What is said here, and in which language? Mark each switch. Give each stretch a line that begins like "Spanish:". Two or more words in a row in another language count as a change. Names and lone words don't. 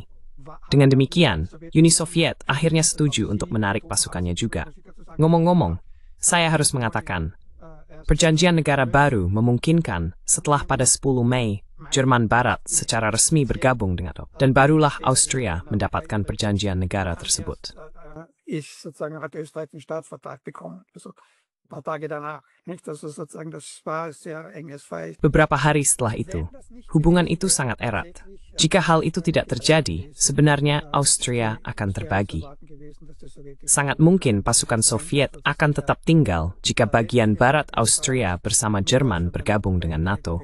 Indonesian: Dengan demikian, Uni Soviet akhirnya setuju untuk menarik pasukannya juga. Ngomong-ngomong, saya harus mengatakan, Perjanjian Negara Baru memungkinkan setelah pada 10 Mei, Jerman Barat secara resmi bergabung dengan NATO, dan barulah Austria mendapatkan perjanjian negara tersebut.
German: Hat Österreich den Staatsvertrag bekommen. Also ein paar Tage danach. Nicht? Also sozusagen, das war sehr enges Verhältnis.
Indonesian: Beberapa hari setelah itu, hubungan itu sangat erat. Jika hal itu tidak terjadi, sebenarnya Austria akan terbagi. Sangat mungkin pasukan Soviet akan tetap tinggal jika bagian barat Austria bersama Jerman bergabung dengan NATO.